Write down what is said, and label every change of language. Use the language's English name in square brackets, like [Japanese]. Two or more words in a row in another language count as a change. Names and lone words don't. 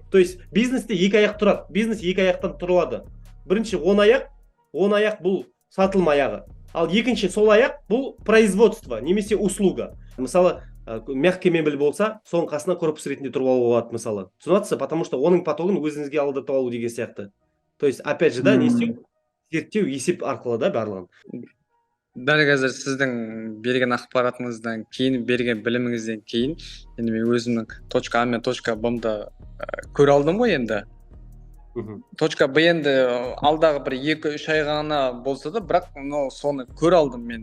[Russian] То есть [Kazakh] бизнесте 2 аяқ тұрады. Бизнес 2 аяқтан тұрылады. Бірінші 10 аяқ бұл сатылым аяғы. Ал екінші сол аяқ бұл производство немесе услуга. Мысалы, [Russian] мягкий мебель [Kazakh] болса, соның қасына корпус ретінде тұрып алуға болады мысалы. Түсінесіз, [Russian] потому что [Kazakh] оның потогын өзіңізге алдыртып алу деген сияқты. [Russian] То есть опять же да, [Kazakh] не істеу, зерттеу есеп арқылы да барлығын. Дәл қазір сіздің берген ақпаратыңыздан кейін, берген біліміңізден кейін, енді мен өзімнің [Russian] точка А [Kazakh] мен [Russian] точка Б-ды [Kazakh] көре алдым ғой енді. [Russian] Точка Б [Kazakh] енді алдағы бір 2-3 ай ғана болса да, бірақ соны көре алдым мен.